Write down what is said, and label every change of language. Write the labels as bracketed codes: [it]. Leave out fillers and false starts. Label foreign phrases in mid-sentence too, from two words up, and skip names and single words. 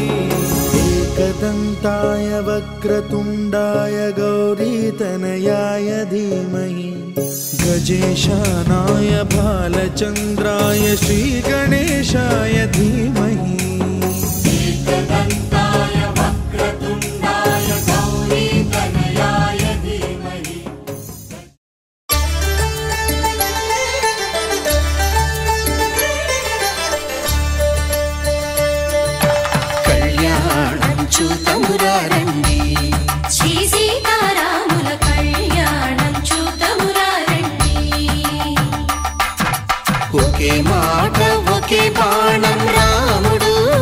[sa] एकदन्ताय वक्रतुण्डाय गौरीतनयाय धीमहि गजेशानाय भालचन्द्राय श्रीगणेशाय धीमहि एकदन्ताय वक्रतुण्डाय गौरीतनयाय धीमहि [te] కళ్యాణం చూతమురారండి శ్రీ సీతారాముల కళ్యాణం చూతమురారండి ఒకే మాట ఒకే బాణం రాముడు